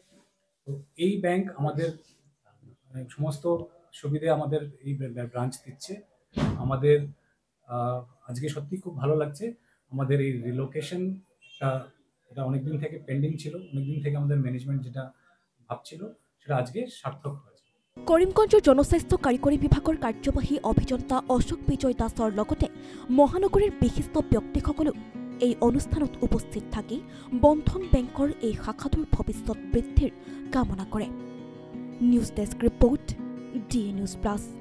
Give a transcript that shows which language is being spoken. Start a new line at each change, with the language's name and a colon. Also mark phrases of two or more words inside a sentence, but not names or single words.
Bangla: তো এই ব্যাংক আমাদের সমস্ত সুবিধে আমাদের এই ব্রাঞ্চ দিচ্ছে। আমাদের আজকে সত্যি খুব ভালো লাগছে। আমাদের এই রিলোকেশন এটা অনেকদিন থেকে পেন্ডিং ছিল, অনেকদিন থেকে আমাদের ম্যানেজমেন্ট যেটা ভাবছিল সেটা আজকে সার্থক হয়েছে।
Assamese: কৰিমগঞ্জৰ জনস্বাস্থ্য কাৰিকৰী বিভাগৰ কাৰ্যবাহী অভিযন্তা অশোক বিজয় দাসৰ লগতে মহানগৰীৰ বিশিষ্ট ব্যক্তিসকলেও এই অনুষ্ঠানত উপস্থিত থাকি বন্ধন বেংকৰ এই শাখাটোৰ ভৱিষ্যত বৃদ্ধিৰ কামনা কৰে।
English: News desk report, DA নিউজ প্লাছ।